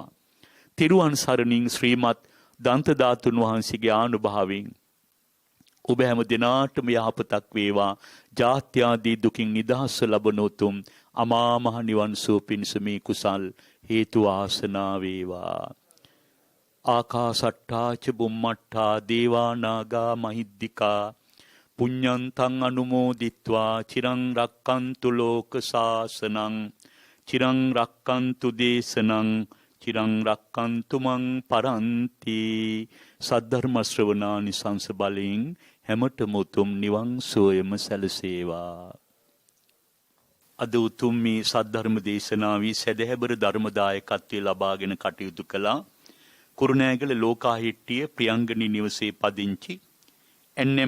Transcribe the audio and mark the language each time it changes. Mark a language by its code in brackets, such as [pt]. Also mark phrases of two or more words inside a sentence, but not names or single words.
[si] තිරුවන් සරණින් ශ්‍රීමත් දන්ත ධාතුන් වහන්සේගේ ආනුභාවයෙන් ඔබ හැම දිනාටම යහපතක් වේවා. ජාත්‍යාදී දුකින් නිදහස් ලැබෙන උතුම් අමා මහ නිවන් සුව පිණිස මේ කුසල් හේතු වාසනා වේවා. [pi] ආකාසට්ටා ච බුම්මට්ටා දේවා නාග මහිද්దికා පුඤ්ඤන්තං අනුමෝදිත්වා චිරං රක්칸තු ලෝක සාසනං චිරං රක්칸තු දේශනං චිරං රක්칸තු මං පරන්ති. [si] සද්ධර්ම ශ්‍රවණානිසංස බලෙන් හැමතෙම උතුම් නිවන් සෝයම සැලසේවා. අද උතුම් මේ සද්ධර්ම දේශනාවේ සදහැබර ධර්මදායකත්වයේ ලබාගෙන කටයුතු කළා කුරුණෑගල ලෝකාහිට්ටිය ප්‍රියංගනී නිවසේ පදිංචි එන්.එම්.